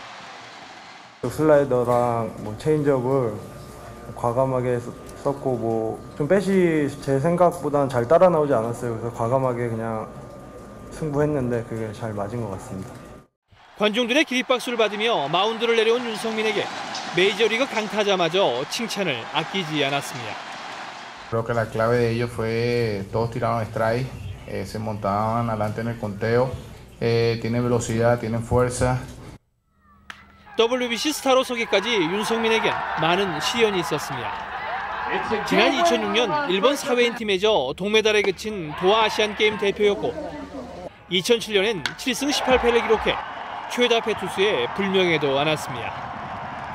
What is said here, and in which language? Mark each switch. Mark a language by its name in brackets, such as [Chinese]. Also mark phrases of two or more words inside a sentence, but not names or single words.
[Korean] 슬라이더랑 체인지업을 과감하게 썼고 좀 뱃이 제 생각보다는 잘 따라 나오지 않았어요. 그래서 과감하게 그냥 승부했는데 그게 잘 맞은 것 같습니다. 관중들의 기립박수를 받으며 마운드를 내려온 윤성민에게 메이저리그 강타자마저 칭찬을 아끼지 않았습니다. [Spanish] Creo que la clave de ellos fue todos tiraron strike, se montaban adelante en el conteo, tienen velocidad, tienen fuerza. [Korean] WBC 스타로 서기까지 윤성민에겐 많은 시련이 있었습니다. 지난 2006년 일본 사회인 팀에서 동메달에 그친 도하 아시안 게임 대표였고 2007년엔 7승 18패를 기록해 최다 패투수에 불명예도 안았습니다.